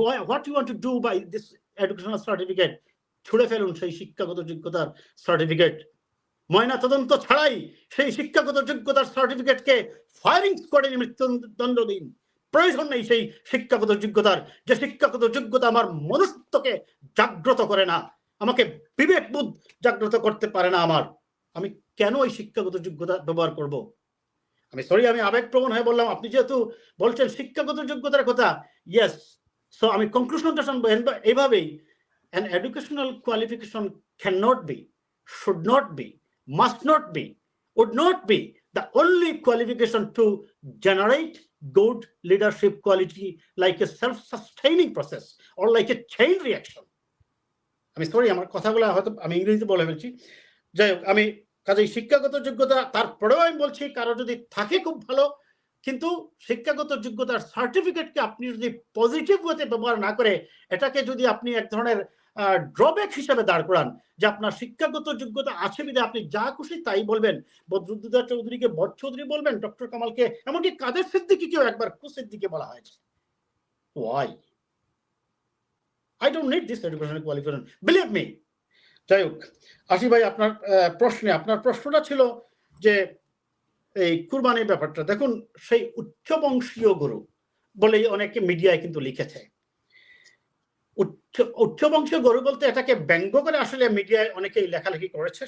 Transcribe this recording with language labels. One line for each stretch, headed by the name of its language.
English: What you want to do by this educational certificate?
Bangla: ছুড়ে ফেলুন সেই শিক্ষাগত যোগ্যতার সার্টিফিকেট। ময়না তদন্ত ছাড়াই সেই শিক্ষাগত যোগ্যতার সার্টিফিকেটকে ফায়ারিং স্কোয়াডে মৃত্যুদণ্ড দিন। প্রয়োজন নেই সেই শিক্ষাগত যোগ্যতার, যে শিক্ষাগত যোগ্যতা আমার মনুষ্যত্বকে জাগ্রত করে না, আমাকে বিবেকবোধ জাগ্রত করতে পারে না আমার। আমি কেন এই শিক্ষাগত যোগ্যতা ব্যবহার করব? আমি সরি, আমি আবেগপ্রবণ হয়ে বললাম। আপনি যেহেতু বলছেন শিক্ষাগত যোগ্যতার কথা, ইয়েস, সো আমি কনক্লুশনটা শুনবো এইভাবেই।
English: an educational qualification cannot be, should not be, must not be, would not be the only qualification to generate good leadership quality, like a self-sustaining process or like a chain reaction.
Bangla: আমি sorry, আমার কথাগুলো হয়তো আমি ইংরেজিতে বলে ফেলছি। যাই হোক, আমি কাজেই শিক্ষাগত যোগ্যতা, তারপরেও আমি বলছি কারো যদি থাকে খুব ভালো, কিন্তু শিক্ষাগত যোগ্যতার সার্টিফিকেটকে আপনি যদি পজিটিভ ওয়েতে ব্যবহার না করে, এটাকে যদি আপনি এক ধরনের ড্রব্যাক হিসেবে দাঁড় করান, যে আপনার শিক্ষাগত যোগ্যতা আছে বিধায় আপনি যা খুশি তাই বলবেন, বদরুদ্দোজা চৌধুরীকে বদ চৌধুরী বলবেন, ডক্টর কামালকে, এমনকি কাদের সিদ্দিকীকেও একবার কুসিদ্দিকি বলা হয়েছে।
English: Why? I don't need this educational qualification, believe me.
Bangla: যাই হোক, আসি ভাই আপনার প্রশ্নে। আপনার প্রশ্নটা ছিল যে এই কুরবানির ব্যাপারটা। দেখুন, সেই উচ্চবংশীয় গরু বলেই অনেকে মিডিয়ায় কিন্তু লিখেছে। উচ্চবংশীয় গরু বলতে এটাকে ব্যঙ্গ করে আসলে মিডিয়ায় অনেকেই লেখালেখি করেছে।